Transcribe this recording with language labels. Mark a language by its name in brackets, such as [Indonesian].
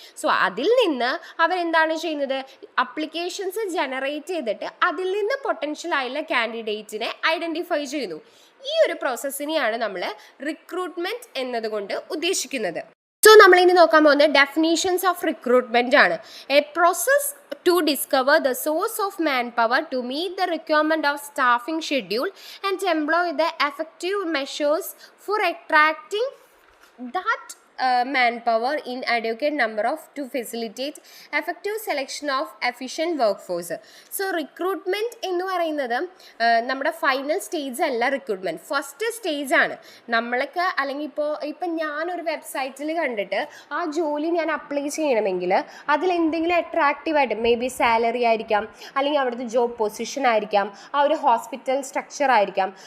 [Malayalam] So അതിൽ നിന്ന് അവരെന്താണ് ചെയ്യുന്നത്, അപ്ലിക്കേഷൻസ് ജനറേറ്റ് ചെയ്തിട്ട് അതിൽ നിന്ന് പൊട്ടൻഷ്യൽ ആയിട്ടുള്ള കാൻഡിഡേറ്റിനെ ഐഡൻറ്റിഫൈ ചെയ്യുന്നു. ഈ ഒരു പ്രോസസ്സിനെയാണ് നമ്മൾ റിക്രൂട്ട്മെൻറ്റ് എന്നതുകൊണ്ട് ഉദ്ദേശിക്കുന്നത്. സോ നമ്മളിനി നോക്കാൻ പോകുന്നത് ഡെഫിനീഷൻസ് ഓഫ് റിക്രൂട്ട്മെൻറ്റ് ആണ്. [English] A process to discover the source of manpower to meet the requirement of staffing schedule and employ the effective measures for attracting that manpower in adequate number of to facilitate effective selection of efficient workforce. [Malayalam] So recruitment എന്ന് പറയുന്നത് നമ്മുടെ final stage അല്ല. Recruitment first stage ആണ്. നമ്മൾക്ക് അല്ലെങ്കിൽ ഇപ്പം ഞാനൊരു വെബ്സൈറ്റിൽ കണ്ടിട്ട് ആ ജോലി ഞാൻ അപ്ലൈ ചെയ്യണമെങ്കിൽ അതിലെന്തെങ്കിലും അട്രാക്റ്റീവായിട്ട്, മേ ബി സാലറി ആയിരിക്കാം, അല്ലെങ്കിൽ അവിടുത്തെ ജോബ് പൊസിഷൻ ആയിരിക്കാം, ആ ഒരു ഹോസ്പിറ്റൽ സ്ട്രക്ചർ ആയിരിക്കാം.